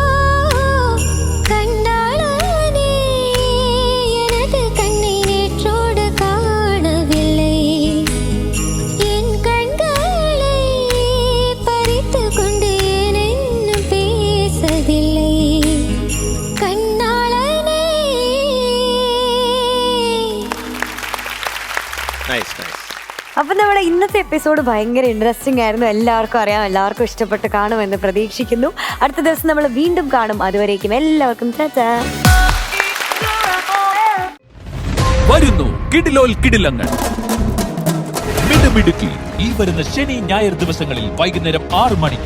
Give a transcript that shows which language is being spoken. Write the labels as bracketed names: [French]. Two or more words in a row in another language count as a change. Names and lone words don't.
[Tamil] கண்டாளனே எனது கண்ணை நேற்றோடு காணவில்லை என் கண்களை பறித்து கொண்டு ஏன் இன்னும் பேசவில்லை கண்ணாளனே. [English] nice nice. [Malayalam] അപ്പം നമ്മുടെ ഇന്നത്തെ എപ്പിസോഡ് ഭയങ്കര ഇൻട്രസ്റ്റിംഗ് ആയിരുന്നു. എല്ലാവർക്കും അറിയാം, എല്ലാവർക്കും ഇഷ്ടപ്പെട്ട് കാണുമെന്ന് പ്രതീക്ഷിക്കുന്നു. അടുത്ത ദിവസം നമ്മൾ വീണ്ടും കാണും. അതുവരേക്കും എല്ലാവർക്കും ടാറ്റാ. വരുന്നു കിടിലോൽ കിടിലങ്ങൾ മിടുമിടുക്കി ഈ വരുന്ന ശനി ഞായർ ദിവസങ്ങളിൽ വൈകുന്നേരം 6 മണിക്ക്